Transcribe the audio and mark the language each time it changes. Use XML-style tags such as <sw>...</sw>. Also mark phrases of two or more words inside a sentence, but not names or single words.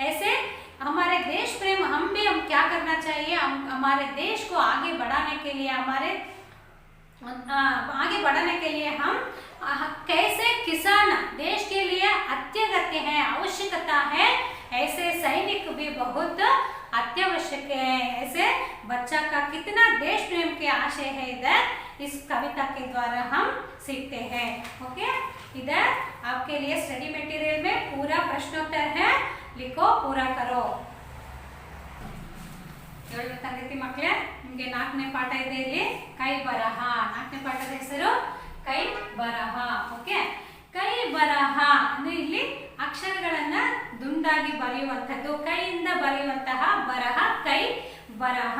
<hi>ऐसे हमारे देश प्रेम, हम क्या करना चाहिए, हमारे देश को आगे बढ़ाने के लिए, हम कैसे किसान देश के लिए अत्यागत्य है, आवश्यकता है, ऐसे सैनिक भी बहुत अत्यावश्यक है। ऐसे बच्चा का कितना देश प्रेम के आशय है इधर इस कविता के द्वारा हम सीखते हैं। ओके, इधर आपके लिए</hi> <en>study material</en> <hi>में पूरा प्रश्नोत्तर है, लिखो, पूरा करो।</hi> <kn>ತರಗತಿ ಮಕ್ಕಳೇ, ನಿಮಗೆ 4ನೇ ಪಾಠ ಇದೆ ಇಲ್ಲಿ ಕೈ ಬರಹ. 4ನೇ ಪಾಠದ ಹೆಸರು ಕೈ ಬರಹ. ಓಕೆ, ಕೈ ಬರಹ ಅಂದ್ರೆ ಇಲ್ಲಿ ಅಕ್ಷರಗಳನ್ನ ದುಂಡಾಗಿ ಬರೆಯುವಂತದ್ದು, ಕೈಯಿಂದ ಬರೆಯುವಂತಹ ಬರಹ ಕೈ ಬರಹ.</kn>